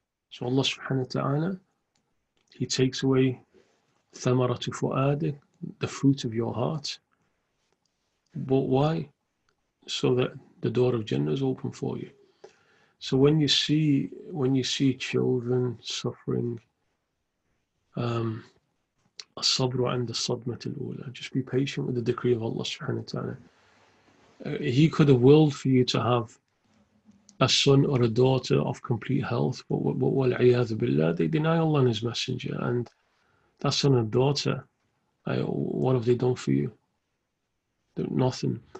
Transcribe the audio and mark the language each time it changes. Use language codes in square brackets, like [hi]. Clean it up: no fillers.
[en] So Allah subhanahu wa ta'ala, He takes away thamaratu fu'adik, the fruit of your heart. But why? So that the door of Jannah is open for you. So when you see children suffering, [ar] الصبر عند الصدمة الأولى. [en] Just be patient with the decree of Allah subhanahu wa ta'ala. He could have willed for you to have a son or a daughter of complete health, but [ar] وَالْعِيَاذُ بِاللَّهِ, [en] they deny Allah and His Messenger, and that son or daughter, what have they done for you? Nothing.